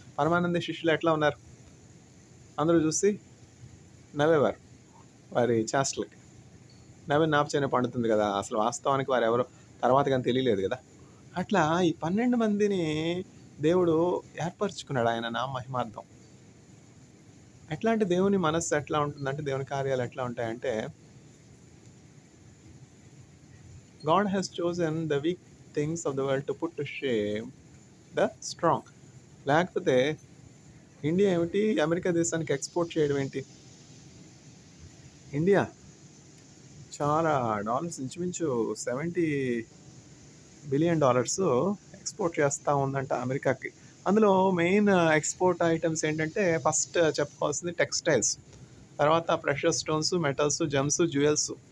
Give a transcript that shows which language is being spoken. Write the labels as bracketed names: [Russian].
[Telugu] పరమానంద శిష్యులు ఎట్లా ఉన్నారు? అందరూ చూసి నవ్వేవారు వారి చేష్టలకి. నవ్వి నాపచేనే పండుతుంది కదా, అసలు వాస్తవానికి వారు ఎవరో తర్వాత కానీ తెలియలేదు కదా. అట్లా ఈ 12 మందిని దేవుడు ఏర్పరచుకున్నాడు ఆయన నా మహిమార్థం. ఎట్లాంటి దేవుని మనస్సు ఎట్లా ఉంటుందంటే, దేవుని కార్యాలు ఎట్లా ఉంటాయంటే, [English] God has chosen the weak things of the world to put to shame the strong. [Telugu] లేకపోతే ఇండియా ఏమిటి అమెరికా దేశానికి ఎక్స్పోర్ట్ చేయడం ఏంటి? ఇండియా చాలా డాలర్స్, ఇంచుమించు $70 బిలియన్ ఎక్స్పోర్ట్ చేస్తూ ఉందంట అమెరికాకి. అందులో మెయిన్ ఎక్స్పోర్ట్ ఐటమ్స్ ఏంటంటే, ఫస్ట్ చెప్పుకోవాల్సింది టెక్స్టైల్స్, తర్వాత pressure stones, metals, Gems, jewels.